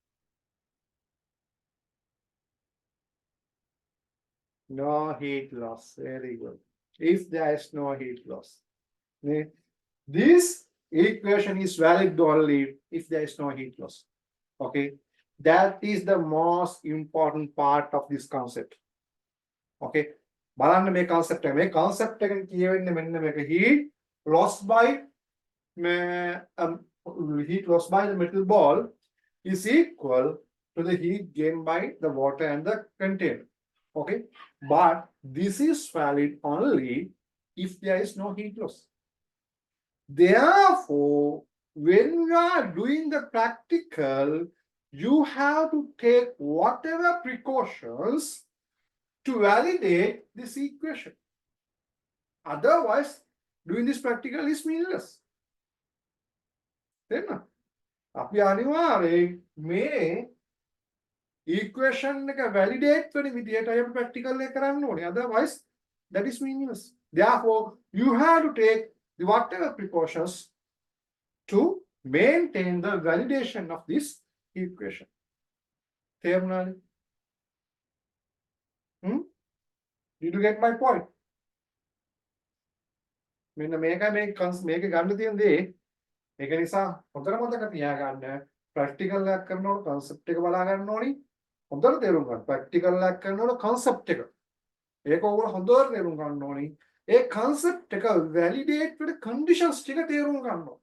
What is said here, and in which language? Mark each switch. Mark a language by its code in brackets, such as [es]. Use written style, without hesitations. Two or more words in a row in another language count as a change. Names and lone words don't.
[en] No heat loss. Very good. If there is no heat loss. This equation is valid only if there is no heat loss. Okay. That is the most important part of this concept. Okay. [si] බලන්න මේ concept එක. මේ concept එකෙන් කියවෙන්නේ මෙන්න මේක [en] heat loss by the metal ball is equal to the heat gained by the water and the container. Okay, but this is valid only if there is no heat loss. Therefore, when you are doing the practical, you have to take whatever precautions to validate this equation. Otherwise, doing this practical is meaningless. Then, [si] අපි අනිවාර්යෙන් මේ equation එක validate වෙන විදිහට අය practical එක කරන්න ඕනේ. [en] Otherwise, that is meaningless. Therefore, you have to take the whatever precautions to maintain the validation of this equation. තේරුණාද? Did you get my point? [si] මෙන්න මේක මේක ගන්න තියෙන දේ. ඒක නිසා හොඳට මතක තියාගන්න ප්‍රැක්ටිකල් එකක් කරනකොට concept එක බලා ගන්න ඕනි. හොඳට තේරුම් ගන්න. ප්‍රැක්ටිකල් එකක් කරනකොට concept එක. ඒක ඕගොල්ලෝ හොඳට තේරුම් ගන්න ඕනි. ඒ concept එක validate වෙන conditions ටික තේරුම් ගන්න ඕන.